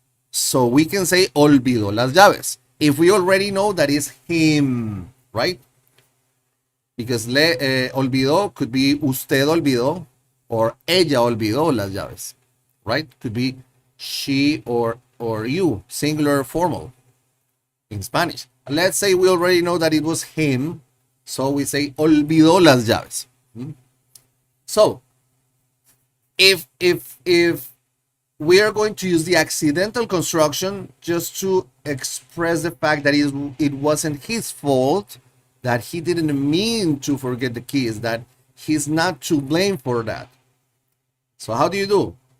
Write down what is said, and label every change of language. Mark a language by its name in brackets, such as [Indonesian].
[English] So we can say [Spanish] olvidó las llaves. [English] If we already know that is him, right? Because olvidó could be [Spanish] usted olvidó [English] or [Spanish] ella olvidó las llaves, [English] right? Could be she or you, singular formal in Spanish. Let's say we already know that it was him, so we say [Spanish] olvidó las llaves. [English] So if we are going to use the accidental construction just to express the fact that it wasn't his fault, that he didn't mean to forget the keys, that he's not to blame for that. So how do you do?